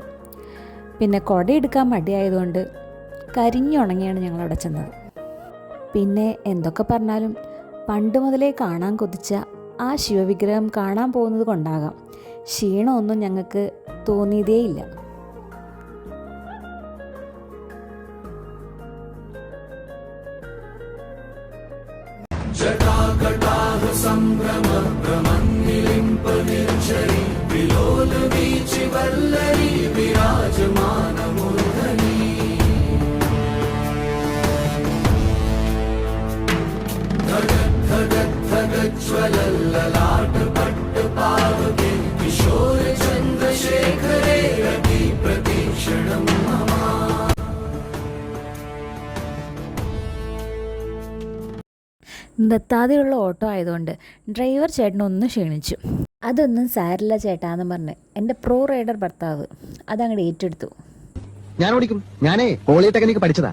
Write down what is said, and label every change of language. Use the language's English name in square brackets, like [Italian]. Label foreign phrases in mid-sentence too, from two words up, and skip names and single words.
[Malayalam] പിന്നെ കുട എടുക്കാൻ മടിയായതുകൊണ്ട് കരിഞ്ഞുണങ്ങിയാണ് ഞങ്ങളവിടെ ചെന്നത്. പിന്നെ എന്തൊക്കെ പറഞ്ഞാലും പണ്ട് മുതലേ കാണാൻ കൊതിച്ച ആ ശിവവിഗ്രഹം കാണാൻ പോകുന്നത് കൊണ്ടാകാം ക്ഷീണമൊന്നും ഞങ്ങൾക്ക് തോന്നിയതേയില്ല. [Sanskrit] जटाकटाह संभ्रम भ्रमन्निलिम्प निर्झरी विलोल वीचि वल्लरी विराजमान मूर्धनि धगत् धगत् धगत् ज्वलल्ललाट पट्ट पावके किशोर चन्द्रशेखरे रति प्रतीक्षणं मम. [Malayalam] നിർത്താതെയുള്ള ഓട്ടോ ആയതുകൊണ്ട് ഡ്രൈവർ ചേട്ടനൊന്ന് ക്ഷീണിച്ചു. അതൊന്നും സാരില്ല ചേട്ടാന്ന് പറഞ്ഞ് എൻ്റെ [English] pro rider [Malayalam] ഭർത്താവ് അതങ്ങോട്ട് ഏറ്റെടുത്തു. ഞാൻ ഓടിക്കും. ഞാനേ പോളിടെക്നിക് പഠിച്ചതാ.